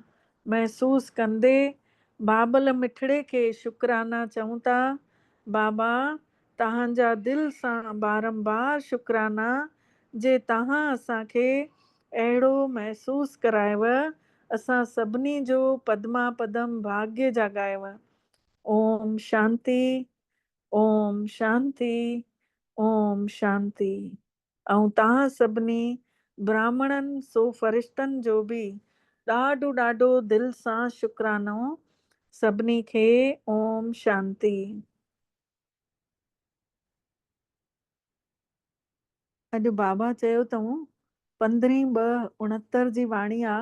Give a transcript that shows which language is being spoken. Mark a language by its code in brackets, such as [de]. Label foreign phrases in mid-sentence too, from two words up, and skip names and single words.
[sd] महसूस कंदे बाबल मिठड़े खे शुकराना चऊं था। बाबा तव्हांजा दिलि सां बारंबार शुकराना जे तव्हां असांखे अहिड़ो महसूस करायव। असां सभिनी जो पदमा पदम भाग्य जाॻायव। ओम शांति, ओम शांति, ओम शांति। ऐं तव्हां सभिनी ब्राह्मणनि सो फ़रिश्तनि जो बि ॾाढो ॾाढो दिलि सां शुकरानो सभिनी खे। ओम शांति। अॼु बाबा चयो अथऊं 15/2/69 जी वाणी आहे।